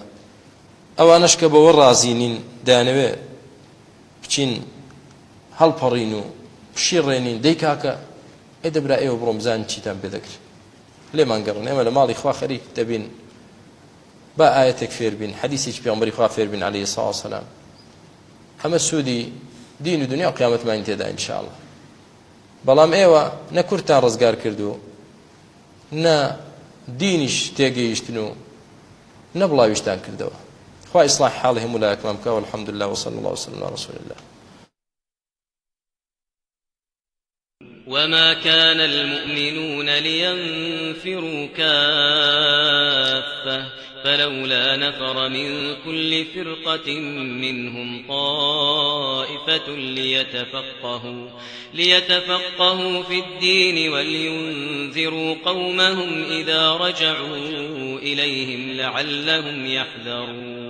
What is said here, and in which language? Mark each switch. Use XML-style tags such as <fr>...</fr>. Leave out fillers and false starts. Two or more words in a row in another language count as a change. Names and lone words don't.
<ckb>ئەوانەش کە بەوە ڕازینین دەیانەوێ بچین هەڵپەڕین و پشیڕێنین دەی کاکە ئەی دەبرا ئێوە بڕۆ بزانین چیتان پێ دەکرێت لێمان گەڕن ئێمە لە ماڵی خوا خەریک دەبین با ئاەتێک فێر بین حەدیثێکی پێغەمبەری خوا فێر بین</ckb> <ar>عەلەیهی سڵاو وسەلام</ar> <ckb>ئەمە سوودی دین و دنیا و قیامەتمان تێدا ئینشاءڵڵا. بەڵام ئێوە نە کورتان ڕزگار کردو نە دینیش تێگەیشتن و نە بڵاویشتان کردەوە. خوای ئیسلاح حاڵی هەموو لایەکمان بکە</ckb> <ar>والحەمد لله وصلی الله وسلم على رسول الله. وما كان المؤمنون لينفروا كافة فلولا نفر من كل فرقة منهم طائفة ليتفقهوا في الدين ولينذروا قومهم إذا رجعوا إليهم لعلهم يحذرون.</ar>